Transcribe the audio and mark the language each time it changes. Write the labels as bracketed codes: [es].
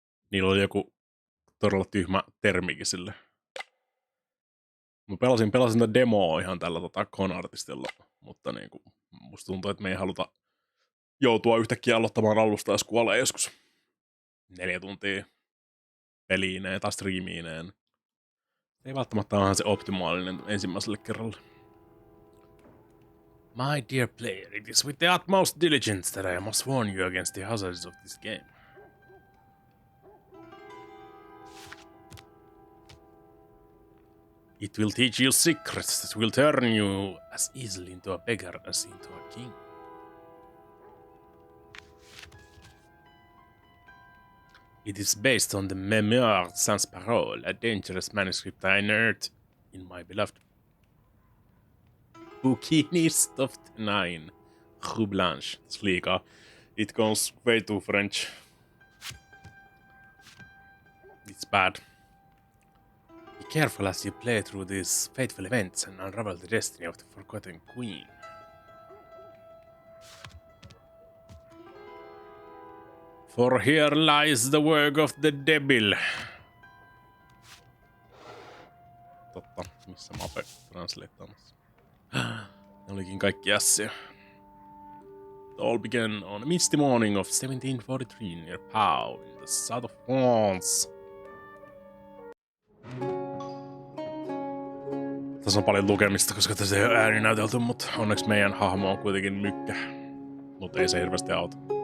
[fi] Niillä oli joku todella tyhmä termikin sille. Mä pelasin tätä demoa ihan tällä con-artistilla, mutta niinku, musta tuntuu, että me ei haluta joutua yhtäkkiä aloittamaan alusta, jos kuolee joskus 4 tuntia peliineen tai striimiineen. Ei välttämättä ole se optimaalinen ensimmäiselle kerralle. [en] My dear player, it is with the utmost diligence that I must warn you against the hazards of this game. It will teach you secrets that will turn you as easily into a beggar as into a king. It is based on the Memoir sans parole, a dangerous manuscript I unearthed in my beloved bouquinist of the 9, Rue Blanche. [fi] Liikaa. [en] It goes way too French. It's bad. Be careful as you play through these fateful events and unravel the destiny of the forgotten queen. For here lies the work of the devil. [fi] Totta, missä mä oon translateamassa. Olikin kaikki ässiä. [en] It all began on a misty morning of 1743 near Pau in the south of France. [fi] Tässä on paljon lukemista, koska tässä ei ole ääninäytelty, mutta onneksi meidän hahmo on kuitenkin mykkä. Mutta ei se hirveästi auta.